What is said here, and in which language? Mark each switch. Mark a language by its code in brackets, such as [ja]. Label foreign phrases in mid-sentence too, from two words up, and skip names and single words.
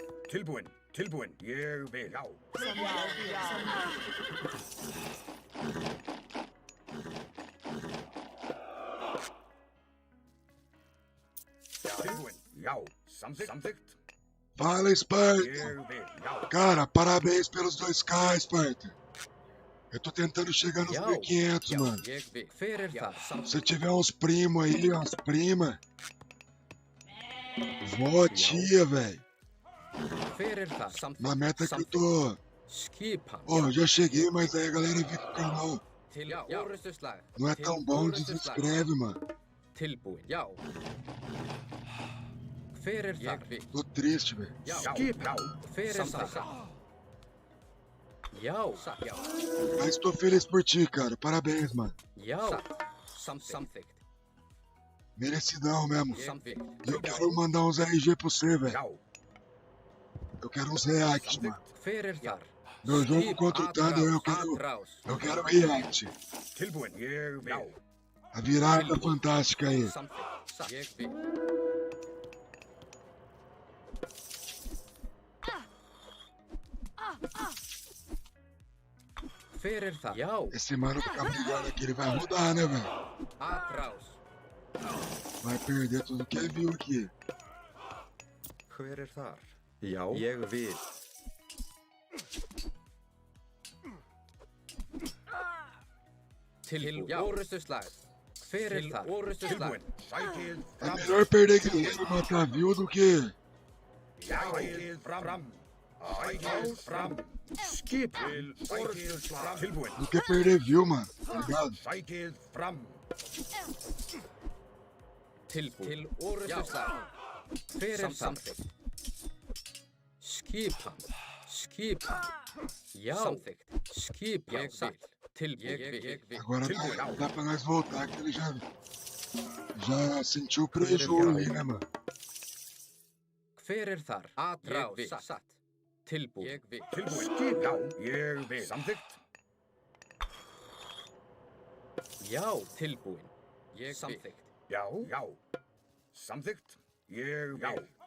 [is] Tilbúin, tilbúin. Ég vil. Já. Tilbúin. Já. Samþykkt. [pt] Fala, Sparta! [is] Ég vil. Já. [pt] Cara, parabéns pelos 2K, Sparta. Eu tô tentando chegar nos [is] Já. [pt] 1500, [is] Já, [pt] mano. [is] ég vil. Hver þar? [pt] Se tiver uns primos aí, umas primas. Vó, tia, velho. [is] Hver þar? [pt] Na meta que eu tô. [is] Skipan. [pt] Ó, eu já cheguei, mas aí a galera vê que o canal [is] Til orustuslag. [pt] não é tão bom, desinscreve, mano. [is] Tilbúin. Já. Hver þar? [pt] Tô triste, velho. [is] Já. Skipan. Hver þar? Já. Já. [pt] Mas tô feliz por ti, cara. Parabéns, mano. [is] Já. Samþykkt. [pt] Merecidão mesmo. [is] Ég vil. [pt] E eu quero mandar uns RG pra você, velho. [is] Já. [pt] Eu quero uns reacts, mano. [is] Hver þar? [pt] Meu jogo contra o Thunder, eu quero react. [is] Tilbúin. Ég vil. [pt] A virada fantástica aí. [is] Samþykkt. Ég vil. Hver þar? Já. [pt] Esse mano fica brigando aqui, ele vai rodar, né, velho? [is] Atrás. [pt] Vai perder tudo que viu aqui. [is] Hver þar? Já, ég vil. Til orustuslag. Hver þar? Orustuslag. Tilbúin. Sækið [pt] É [is] fram. [pt] melhor perder guerreiro e matar viu do que... [is] Sækið fram. Sækið fram. Skipin. Sækið fram. Tilbúin. [pt] Do que perder viu, mano. Tá ligado? [is] Sækið fram. Til orustuslag. Hver þar? Skipan. Já. Samþykkt. Skipan. Ég vil. Ég vil. [pt] Agora dá pra nós voltar, que ele já sentiu o prejuízo aí, né, mano? [is] Hver þar? Atrás. Satt. Tilbúin. Ég vil. Tilbúin. Skip. Já. Ég vil. Samþykkt. Já. Tilbúin. Ég samþykkt. Já. Já. Samþykkt. Ég vil.